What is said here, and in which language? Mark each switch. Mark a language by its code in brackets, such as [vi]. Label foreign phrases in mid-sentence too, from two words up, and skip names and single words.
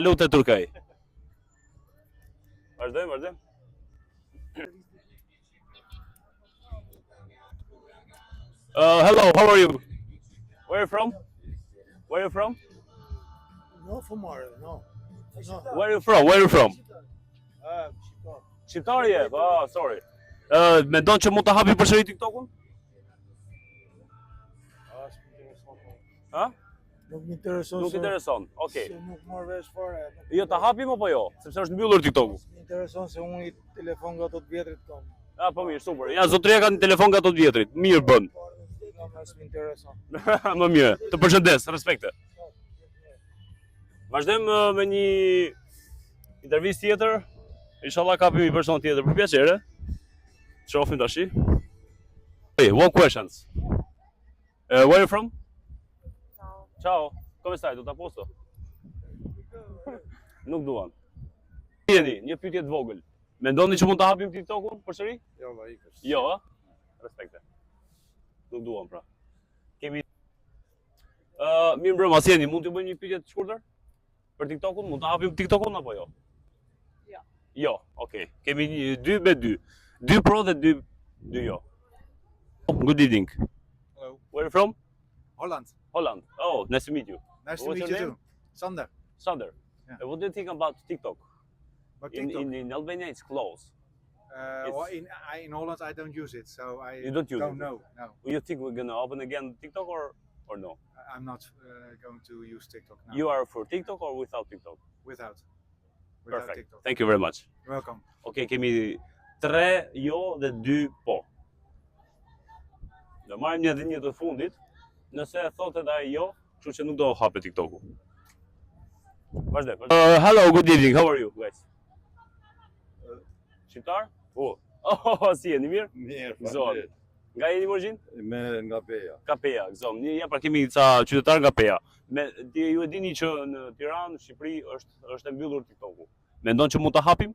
[sq] Salute Turkey. Vazhdojmë. [en] Hello, how are you? Where are you from? Where are you from? [it] No fumare, no. [en] Where are you from? Where are you from? [sq] Shqiptar. Shqiptar je? [en] Oh, sorry. [sq] Mendon që mund të hapi përsëri TikTokun? Ha? Nuk më intereson. Nuk intereson. Okej. Se nuk marr vesh fare. Jo, ta hapim apo jo? Sepse është mbyllur TikToku. Më intereson se unë i telefon nga ato të vjetrit kam. Ah, po mirë, super. Ja, zotëria ka një telefon nga ato të vjetrit. Mirë bën. Më intereson. Më mirë. Të përshëndes, respekte. Vazhdojmë me një intervistë tjetër. Inshallah kapim një person tjetër për piacere. Shohim tash. [en] Hey, one questions. Where are you from? [it] Ciao. Come stai? Tutto a posto? [sq] Nuk duan. Jeni, një pyetje të vogël. Mendoni që mund ta hapim TikTokun përsëri? Jo, valla ikësh. Jo, ë? Respekte. Nuk duan pra. Kemi mirë mbrëma, si jeni? Mund të bëjmë një pyetje të shkurtër? Për TikTokun, mund ta hapim TikTokun apo jo? Jo. Jo, okay. Kemi 2 me 2. 2 pro dhe 2 jo. [en] Good evening. Hello. Where are you from? Holland. Holland. Oh, nice to meet you. Nice to What's meet your you name? too. Sander. Sander. Yeah. What do you think about TikTok? But TikTok. In Albania it's closed. Well, in Holland I don't use it, so I You don't use don't it? know. No, You think we're gonna open again TikTok or no? I'm not going to use TikTok now. You are for TikTok or without TikTok? Without Perfect. TikTok. Thank you very much. You're welcome. [sq] Okay, kemi 3 jo dhe 2 po. Do marrim një dhe një të fundit. Nëse e thotë edhe ai jo, kështu që nuk do hapet TikToku. Vazhdo. [en] Hello, good evening. How are you guys? [sq] Shqiptar? Oh, si jeni mirë? Mirë, Gëzon. Nga jeni Morgjin? nga Peja. Nga Peja, gëzom. Ja pra kemi ca qytetar nga Peja. Ju e dini që në Tiranë, në Shqipëri është e mbyllur TikToku. Mendon që mund ta hapim?